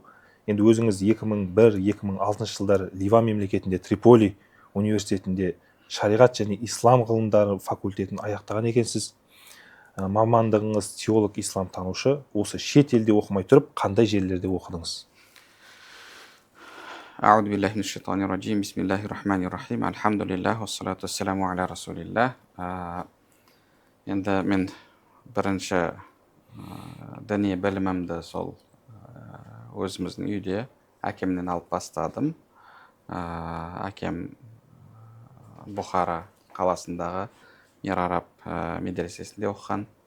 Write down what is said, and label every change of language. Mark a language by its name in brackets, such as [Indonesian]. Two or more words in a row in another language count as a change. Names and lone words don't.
[Kazakh] Енді өзіңіз 2001-2006 жылдары Ливан мемлекетінде Триполи университетінде шариғат және ислам ғылымдары факультетін аяқтаған екенсіз. Мамандығыңыз теолог ислам танушы. Осы шет елде оқымай тұрып, қандай жерлерде оқыдыңыз? [Arabic] أعوذ بالله من الشيطان الرجيم. بسم الله الرحمن الرحيم. الحمد لله، والصلاة والسلام على رسول الله. [Kazakh] Енді мен бірінші діни білімімді сол өзіміздің үйде әкемнен алып бастадым. Әкем Бұхара қаласындағы Мир Араб медресесінде оқыған.